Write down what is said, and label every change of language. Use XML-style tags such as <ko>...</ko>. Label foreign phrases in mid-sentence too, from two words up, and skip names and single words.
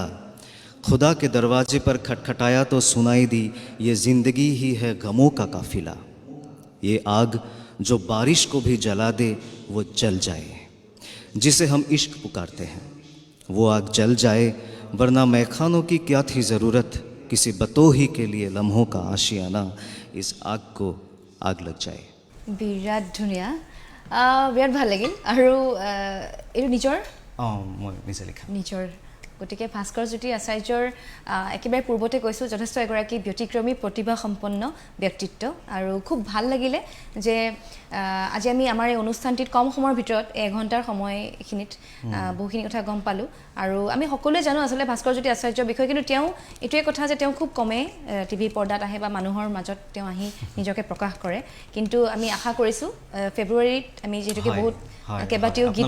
<hi>खुदा के दरवाजे पर खटखटाया तो सुनाई दी ये ज़िंदगी ही है गमों का काफिला ये आग जो बारिश को भी जला दे वो जल जाए जिसे हम इश्क पुकारते हैं वो आग जल जाए वरना मैखानों की क्या थी ज़रूरत किसी बतोही के लिए लम्हों का आशियाना इस आग को आग लग जाए</hi> <as>বিৰাট ধুনীয়া বিৰাট ভাল লাগিল আৰু এইটো নিজৰ মই নিজে লিখা নিজৰ গতিকে ভাস্কৰজ্যোতি আচাৰ্যৰ একেবাৰে পূৰ্বতে কৈছোঁ যথেষ্ট এগৰাকী ব্যতিক্ৰমী প্ৰতিভাসম্পন্ন ব্যক্তিত্ব আৰু খুব ভাল লাগিলে যে আজি আমি আমাৰ এই অনুষ্ঠানটিত কম সময়ৰ ভিতৰত 1 ঘণ্টাৰ সময়খিনিত বহুখিনি কথা গম পালোঁ আৰু আমি সকলোৱে জানো আচলতে ভাস্কৰজ্যোতি আচাৰ্যৰ বিষয়ে কিন্তু তেওঁ এইটোৱে কথা যে তেওঁ খুব কমেই টিভি পৰ্দাত আহে বা মানুহৰ মাজত তেওঁ আহি নিজকে প্ৰকাশ কৰে কিন্তু আমি আশা কৰিছোঁ ফেব্ৰুৱাৰীত আমি যিহেতুকে বহুত কেইবাটাও গীত</as>